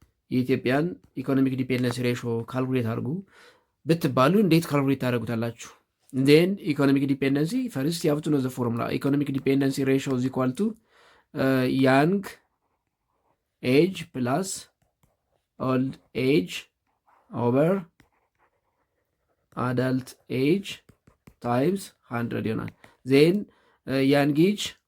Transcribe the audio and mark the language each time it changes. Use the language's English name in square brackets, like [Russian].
[Amharic] የኢትዮጵያን ኢኮኖሚክ ዲፔንደንስ ሬሾ ካልኩሌት አድርጉ ብትባሉ እንዴት ካልኩሌት ታደርጉታላችሁ? [English] ዜን ኢኮኖሚክ ዲፔንደንሲ ፈርስት you have to know the formula. ኢኮኖሚክ ዲፔንደንሲ ሬሾ is equal to young age plus old age over adult age times 100 [Amharic] ይሆናል። [English] ዜን young age